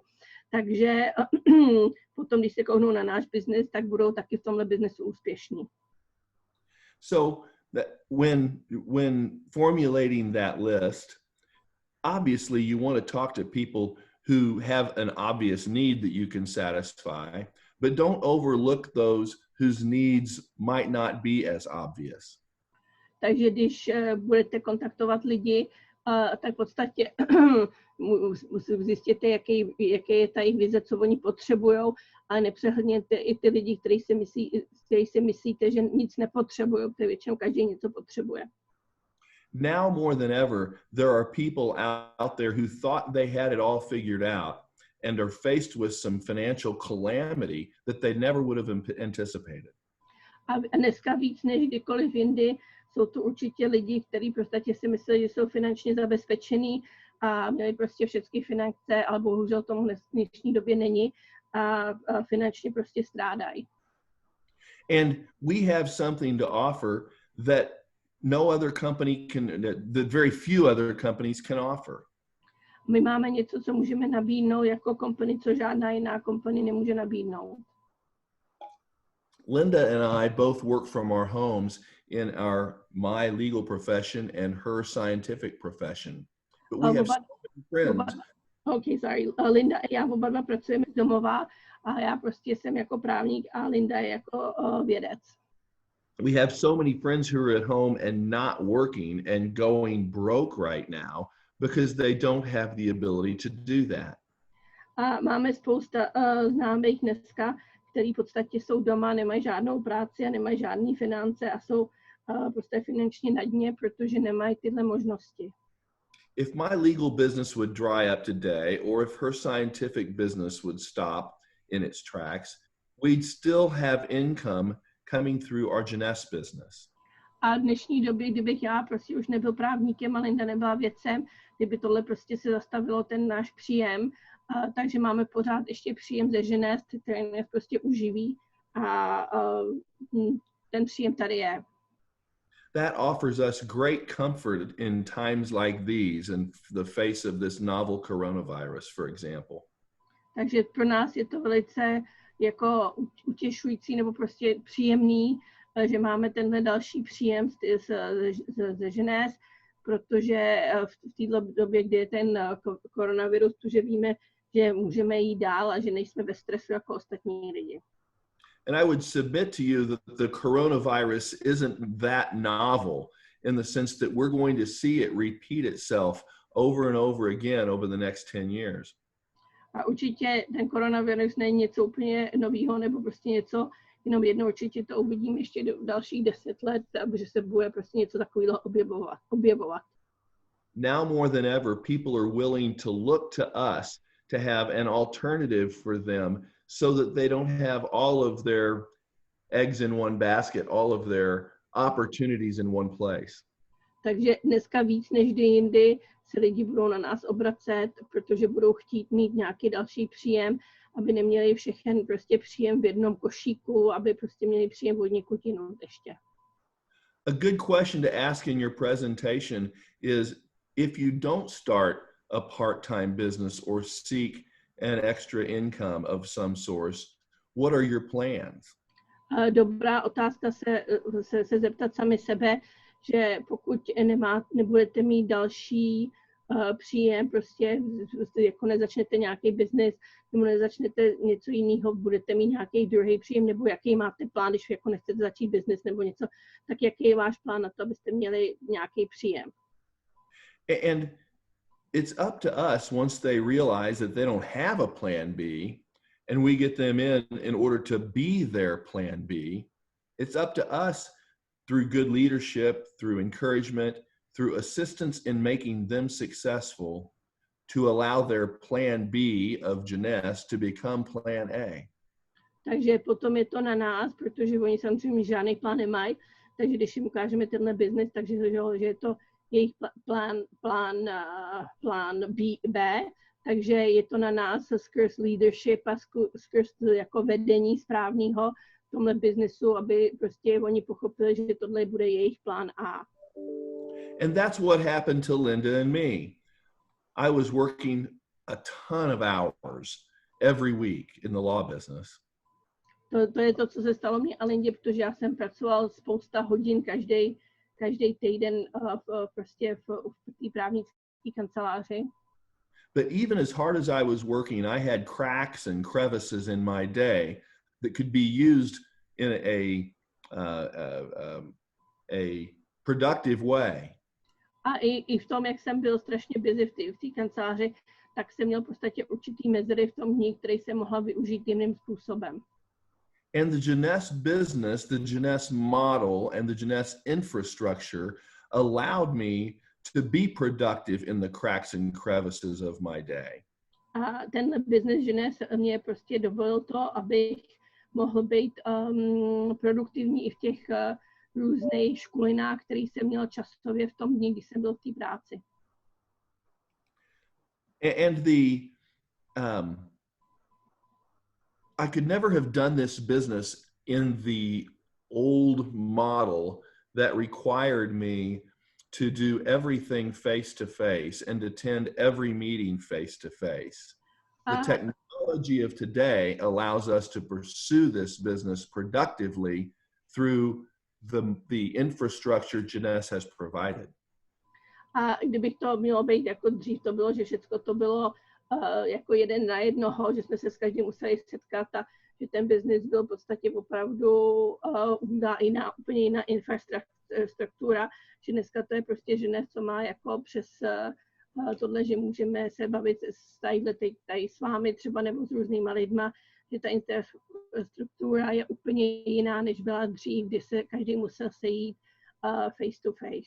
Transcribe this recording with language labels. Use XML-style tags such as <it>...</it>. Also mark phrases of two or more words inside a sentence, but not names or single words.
<cs>Takže potom, když se kouknou na náš biznes, tak budou taky v tomhle biznesu úspěšní.</cs> <en>So that when formulating that list, obviously you want to talk to people who have an obvious need that you can satisfy, but don't overlook those whose needs might not be as obvious.</en> <cs>Takže když budete kontaktovat lidi, tak v podstatě zjistěte, jaký je ta jejich vize, co oni potřebují, ale nepřehledněte i ty lidi, kteří si myslíte, že nic nepotřebují, protože většinou každý něco potřebuje.</cs> <en>Now more than ever, there are people out there who thought they had it all figured out and are faced with some financial calamity that they never would have anticipated.</en> <cs>A dneska víc než kdykoliv jindy jsou to určitě lidi, kteří prostě si mysleli, že jsou finančně zabezpečení a měli prostě všechny finance, ale bohužel tomu v dnešní době není a finančně prostě strádají.</cs> <en>And we have something to offer that no other company can, that very few other companies can offer.</en> <cs>My máme něco, co můžeme nabídnout jako company, co žádná jiná company nemůže nabídnout.</cs> <en>Linda and I both work from our homes in my legal profession and her scientific profession. But we have so many friends. Okay, sorry.</en> <cs>Linda, já oba dva pracujeme z domova a já prostě jsem jako právník a Linda je jako vědec.</cs> <en>We have so many friends who are at home and not working and going broke right now because they don't have the ability to do that.</en> <cs>A máme spousta známých dneska, který v podstatě jsou doma, nemají žádnou práci a nemají žádné finance a jsou prostě finančně na dně, protože nemají tyhle možnosti.</cs> <en>If my legal business would dry up today, or if her scientific business would stop in its tracks, we'd still have income coming through our Jeunesse business.</en> <cs>A v dnešní době, kdybych já prostě už nebyl právníkem a Linda nebyla vědcem, kdyby tohle prostě se zastavilo ten náš příjem, takže máme pořád ještě příjem ze Jeunesse, který nás prostě uživí a ten příjem tady je.</cs> <en>That offers us great comfort in times like these and the face of this novel coronavirus, for example.</en> <cs>Takže pro nás je to velice jako utěšující nebo prostě příjemný, že máme tenhle další příjem ze Jeunesse, protože v této době, kdy je ten koronavirus, že víme, že můžeme jít dál a že nejsme ve stresu jako ostatní lidi.</cs> <en>And I would submit to you that the coronavirus isn't that novel in the sense that we're going to see it repeat itself over and over again over the next 10 years.</en> <cs>A určitě ten koronavirus není něco úplně nového nebo prostě něco, jenom jednou určitě to uvidíme ještě dalších 10 let, že se bude prostě něco takového objevovat.</cs> <en>Now more than ever, people are willing to look to us to have an alternative for them so that they don't have all of their eggs in one basket, all of their opportunities in one place.</en> <cs>Takže dneska víc než kdy jindy se lidi budou na nás obracet, protože budou chtít mít nějaký další příjem, aby neměli všechen prostě příjem v jednom košíku, aby prostě měli příjem od někud jinut ještě.</cs> <en>A good question to ask in your presentation is, if you don't start a part-time business or seek an extra income of some source, what are your plans?</en> <cs>Dobrá otázka se zeptat sami sebe, že pokud nebudete mít další příjem, prostě jako nezačnete nějaký biznis, nebo nezačnete něco jiného, budete mít nějaký druhý příjem, nebo jaký máte plán, když jako nechcete začít biznis nebo něco, tak jaký je váš plán na to, abyste měli nějaký příjem?</cs> <en>And it's up to us once they realize that they don't have a plan B and we get them in order to be their plan B. It's up to us through good leadership, through encouragement, through assistance in making them successful to allow their plan B of Jeunesse to become plan A.</en> <cs>Takže potom je to na nás, protože oni samozřejmě žádný plán nemají, takže když jim ukážeme tenhle biznis, takže že je to jejich plán B, takže je to na nás skrz leadership a skrz jako vedení správného v tomhle biznesu, aby prostě oni pochopili, že tohle bude jejich plán A.</cs> <en>And that's what happened to Linda and me. I was working a ton of hours every week in the law business.</en> <cs>To je to, co se stalo mně a Lindě, protože já jsem pracoval spousta hodin každý týden prostě v té právnické kanceláři.</cs> <en>But even as hard as I was working, I had cracks and crevices in my day that could be used in a productive way.</en> <cs>A i v tom, jak jsem byl strašně busy v té kanceláři, tak jsem měl v podstatě určitý mezery v tom dní, který jsem mohla využít jiným způsobem.</cs> <en>And the Jeunesse business, the Jeunesse model, and the Jeunesse infrastructure allowed me to be productive in the cracks and crevices of my day.</en> <cs>A tenhle business Jeunesse mě prostě dovolil to, abych mohl být produktivní i v těch různých školinách, které jsem měl časově v tom dni, kdy jsem byl v té práci.</cs> <en>And I could never have done this business in the old model that required me to do everything face to face and attend every meeting face to face. The technology of today allows us to pursue this business productively through the infrastructure Jeunesse has provided.</en> <cs>A kdybych to mělo být jako dřív, to bylo, že všechno to bylo jako jeden na jednoho, že jsme se s každým museli setkat a že ten biznis byl v podstatě opravdu úplně jiná infrastruktura, že dneska to je prostě Jeunesse, co má jako přes tohle, že můžeme se bavit tady s vámi třeba nebo s různýma lidma, že ta infrastruktura je úplně jiná, než byla dřív, kdy se každý musel sejít</cs> <en>face to face.</en>